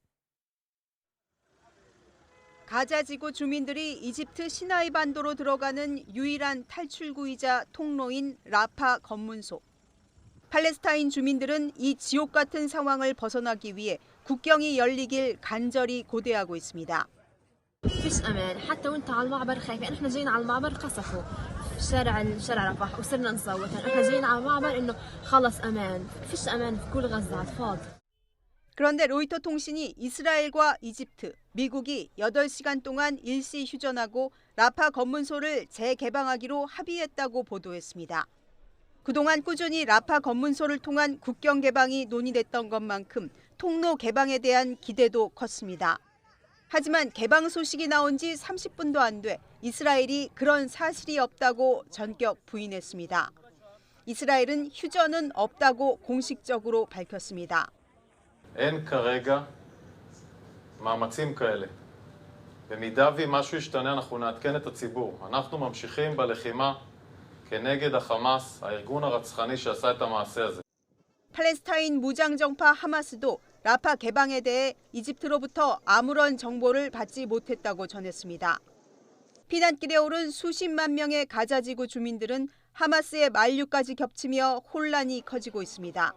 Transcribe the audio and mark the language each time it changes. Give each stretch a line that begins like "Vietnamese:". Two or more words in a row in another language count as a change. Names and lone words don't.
Korean: 가자지구 주민들이 이집트 시나이 반도로 들어가는 유일한 탈출구이자 통로인 라파 검문소. 팔레스타인 주민들은 이 지옥 같은 상황을 벗어나기 위해 국경이 열리길 간절히 고대하고 있습니다.
Arabic: فيش امان حتى وانت على المعبر خايفين احنا جايين على المعبر قصفوا شارع رفح وصرنا نصوت احنا جايين على المعبر انه خلص امان فيش امان في كل غزه على الفاضي.
Korean: 그런데 로이터 통신이 이스라엘과 이집트, 미국이 8시간 동안 일시 휴전하고 라파 검문소를 재개방하기로 합의했다고 보도했습니다. 그동안 꾸준히 라파 검문소를 통한 국경 개방이 논의됐던 것만큼 통로 개방에 대한 기대도 컸습니다. 하지만 개방 소식이 나온 지 30분도 안 돼 이스라엘이 그런 사실이 없다고 전격 부인했습니다. 이스라엘은 휴전은 없다고 공식적으로 밝혔습니다.
Hebrew: אין כרגע מאמצים כאלה. במידה ומשהו ישתנה אנחנו נעדכן את הציבור. אנחנו ממשיכים בלחימה כנגד החמאס, הארגון הרצחני שעשה את המעשה הזה.
Korean: 팔레스타인 무장정파 하마스도 라파 개방에 대해 이집트로부터 아무런 정보를 받지 못했다고 전했습니다. 피난길에 오른 수십만 명의 가자지구 주민들은 하마스의 만류까지 겹치며 혼란이 커지고 있습니다.